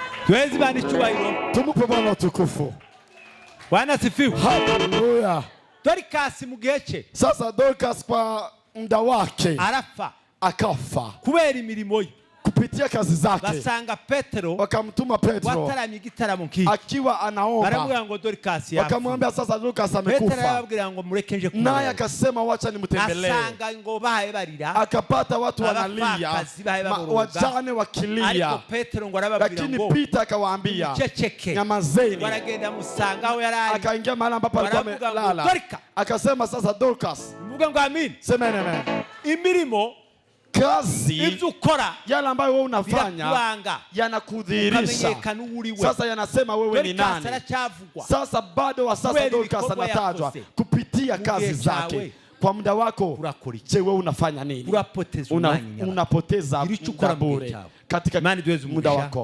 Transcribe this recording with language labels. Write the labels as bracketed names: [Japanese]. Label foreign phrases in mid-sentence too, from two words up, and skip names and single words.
[Swahili] Tuwezi bani cyubahiro. Tumupe Bwana utukufu. Bwana sifiwe. Haleluya. [Kinyarwanda] Dorcas mu gihe cye. [Swahili] Sasa Dorcas kwa muda wake [Kinyarwanda] arafa. [Swahili] Akafa. [Kinyarwanda] Kubera imirimo ye. [Swahili] Kupitia kazi zake. [Kinyarwanda] Basanga Petero. [Swahili] Wakamtuma Petro. [Kinyarwanda] Wataramye igitaramo nk'iki. [Swahili] Akiwa anaomba. [Kinyarwanda] Baramubwira ngo Dorcas yafa. [Swahili] Wakamwambia sasa Dorcas amekufa. [Kinyarwanda] Petero arababwira ngo mureke nje kumureba. [Swahili] Naye akasema wacha nimtembelee. [Kinyarwanda] Asanga ngo bahaye barira. [Swahili] Akapata watu wanalia. Wajane wakilia. [Kinyarwanda] Ariko Petero ngo arababwira ngo. [Swahili] Lakini Peter akawaambia. [Kinyarwanda] Nyamazeni. Waragenda musanga aho yarari. [Swahili] Akaingia mahali ambapo alikuwa amelala. Akasema sasa Dorcas. [Kinyarwanda] Mvuga ngo amen. [Swahili] Sema amen. [Kinyarwanda] Imirimo [Swahili] kazi yale ambayo wewe unafanya yanakudhihirisha. Sasa yanasema wewe ni nani. Sasa bado wa sasa Dorcas anatajwa kupitia kazi zake. Kwa muda wako, je, wewe unafanya nini? Unapoteza muda bure katika muda wako.